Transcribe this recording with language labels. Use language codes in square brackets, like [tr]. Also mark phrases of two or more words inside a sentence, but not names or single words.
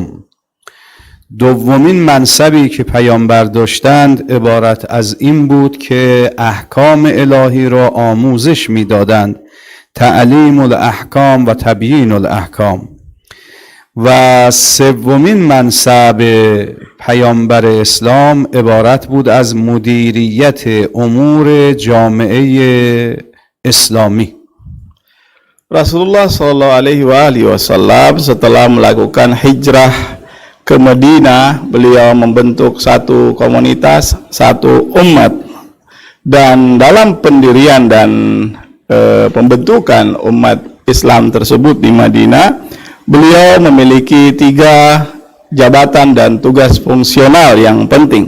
[fa] دومین منصبی که پیامبر داشتند عبارت از این بود که احکام الهی را آموزش می‌دادند، تعلیم الاحکام و تبیین الاحکام. و سومین منصب پیامبر اسلام عبارت بود از مدیریت امور جامعه اسلامی. [id] Rasulullah SAW setelah melakukan hijrah ke Madinah, beliau membentuk satu komunitas, satu umat, dan dalam pendirian dan pembentukan umat Islam tersebut di Madinah, beliau memiliki 3 jabatan dan tugas fungsional yang penting.